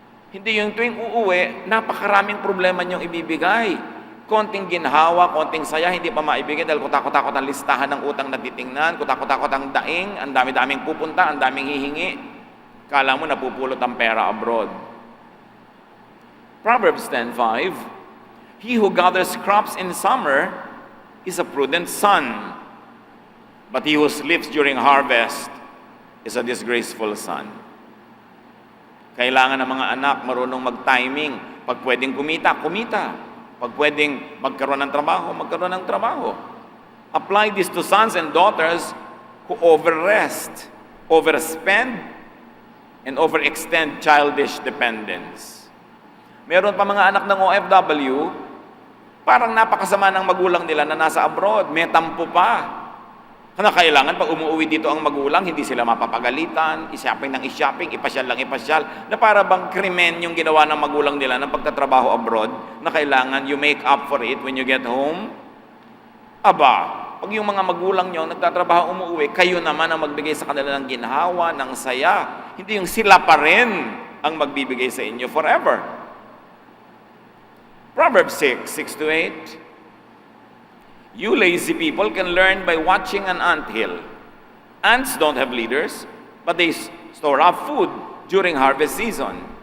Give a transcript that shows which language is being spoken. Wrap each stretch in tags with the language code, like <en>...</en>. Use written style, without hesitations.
<tl>Hindi yung tuwing uuwi, napakaraming problema niyong ibibigay. Konting ginhawa, konting saya, hindi pa maibigay dahil kutakot-takot ang listahan ng utang na titingnan, kutakot-takot ang daing, ang dami-daming pupunta, ang daming hihingi. Kala mo napupulot ang pera abroad.</tl> <en>Proverbs 10:5, he who gathers crops in summer is a prudent son, but he who sleeps during harvest is a disgraceful son.</en> <tl>Kailangan ng mga anak marunong mag-timing. Pag pwedeng kumita, kumita. Pag pwedeng magkaroon ng trabaho, magkaroon ng trabaho.</tl> <en>Apply this to sons and daughters who overrest, overspend, and overextend childish dependence.</en> <tl>Meron pa mga anak ng OFW, parang napakasama ng magulang nila na nasa abroad, may tampo pa. Kailangan pag umuwi dito ang magulang, hindi sila mapapagalitan, i-shopping ng i-shopping, ipasyal lang ipasyal, na para bang krimen yung ginawa ng magulang nila ng pagtatrabaho abroad, na kailangan</tl> <en>you make up for it when you get home.</en> <tl>Aba, pag yung mga magulang nyo nagtatrabaho umuwi, kayo naman ang magbigay sa kanila ng ginhawa, ng saya. Hindi yung sila pa rin ang magbibigay sa inyo forever.</tl> <en>Proverbs 6:6-8. You lazy people can learn by watching an anthill. Ants don't have leaders, but they store up food during harvest season.</en>